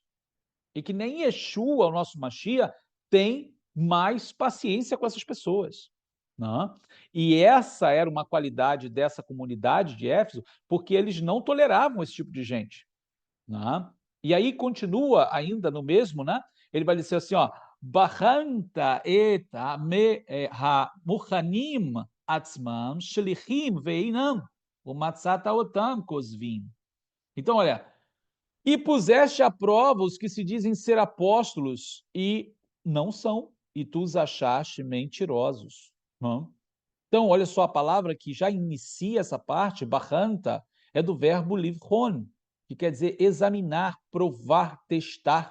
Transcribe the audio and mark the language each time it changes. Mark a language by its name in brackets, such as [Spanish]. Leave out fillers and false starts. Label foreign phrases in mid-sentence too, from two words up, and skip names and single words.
[Portuguese] E que nem Yeshua, o nosso Mashiach, tem mais paciência com essas pessoas. Não? E essa era uma qualidade dessa comunidade de Éfeso, porque eles não toleravam esse tipo de gente. Não? E aí continua ainda no mesmo, né? Ele vai dizer assim, ó, [Hebrew] בחנת את המכנים עצמם שליחים ואינם ומצאת אותם כוזבים. [Portuguese] Então, olha, e puseste à prova os que se dizem ser apóstolos e não são, e tu os achaste mentirosos. Não? Então, olha só a palavra que já inicia essa parte, barranta, é do verbo livron, que quer dizer examinar, provar, testar.